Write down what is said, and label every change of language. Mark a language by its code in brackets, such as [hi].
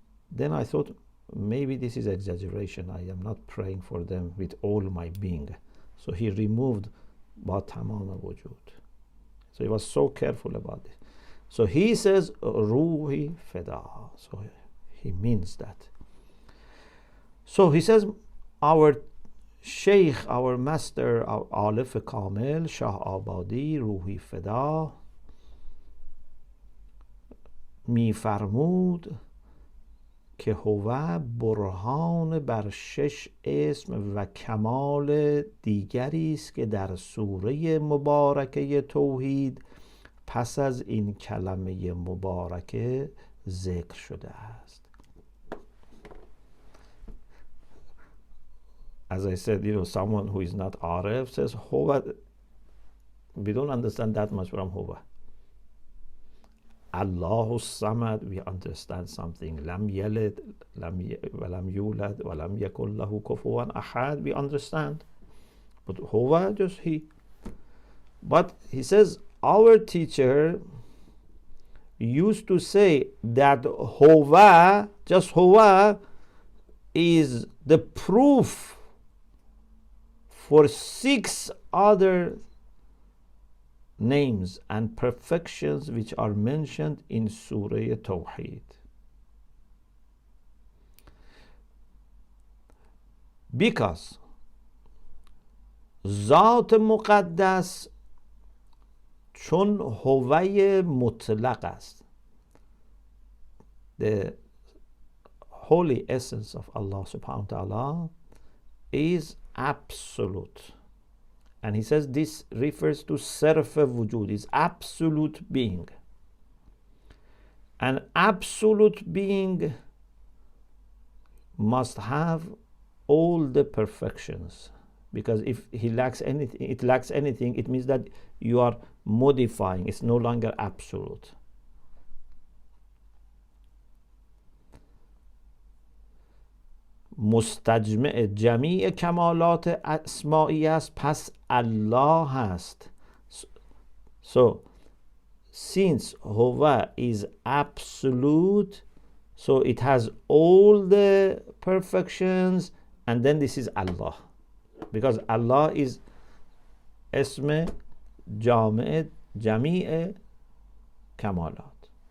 [en] Then I thought, maybe this is exaggeration. I am not praying for them with all my being. So he removed [fa] با تمام وجود. [en] So he was so careful about it. So he says [fa] روحی فدا. [en] So he means that. So he says, our Sheikh, our master, Alif Kamil, Shah Abadi, Ruhi Feda, [fa] می فرمود که هو برهان بر 6 اسم و کمال دیگری است که در سوره مبارکه توحید پس از این کلمه مبارکه ذکر شده است. [en] As I said, someone who is not Arif says Huwa. We don't understand that much from Huwa. Allahu Samad, we understand something. Lam yalid, walam yulad, walam yakul lahu kufuwan ahad, we understand. But Huwa, just he. But he says, our teacher used to say that Huwa, just Huwa, is the proof for 6 other names and perfections which are mentioned in Surah TAWHEED. Because [fa] ذات مقدس چون هوای مطلق است. [en] The holy essence of Allah subhanahu wa ta'ala is absolute. And he says this refers to Sarf Wujud, is absolute being. An absolute being must have all the perfections. Because if he lacks anything, it means that you are modifying. It's no longer absolute. [fa] مستجمع جمیع کمالات اسمائی است، پس الله هست. [en] So since Huwa is absolute, so it has all the perfections, and then this is Allah, because Allah is [fa] اسم جامع جمیع کمالات.